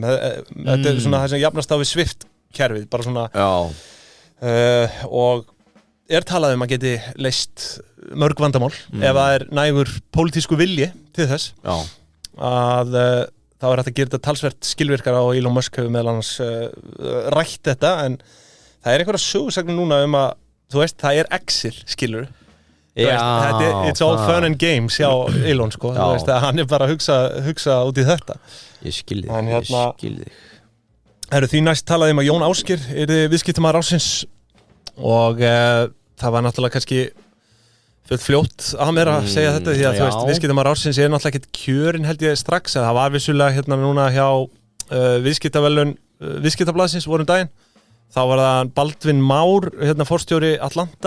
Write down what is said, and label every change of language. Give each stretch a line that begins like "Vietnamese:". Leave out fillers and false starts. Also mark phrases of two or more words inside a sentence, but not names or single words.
Icelandic: Þetta er svona það sem jafnast á við Swift-kerfið, bara svona og er talað að geti leyst mörg vandamál ef það er nægur pólitísku vilji til þess að þá er hægt að gera þetta talsvert skilvirkara og Elon Musk hefur meðal annars rætt þetta en það er einhverja sögusagnir núna að þú veist, það er Exir, skilur
English: it's all fun and games
Icelandic: hjá Elon, sko, þú veist, hann bara að hugsa út í þetta. Ég skil þig. Því næst talaði að Jón Ásgeir yrði viðskiptamaður ársins og það var náttúrulega kannski fljótt að mér að segja þetta því að þú veist, viðskiptamaður ársins er náttúrulega ekkert kjörin held ég strax, en það var vissulega núna hjá viðskiptaverðlaun viðskiptablaðsins vorum daginn, þá var það Baldvin Már, forstjóri Atlanta.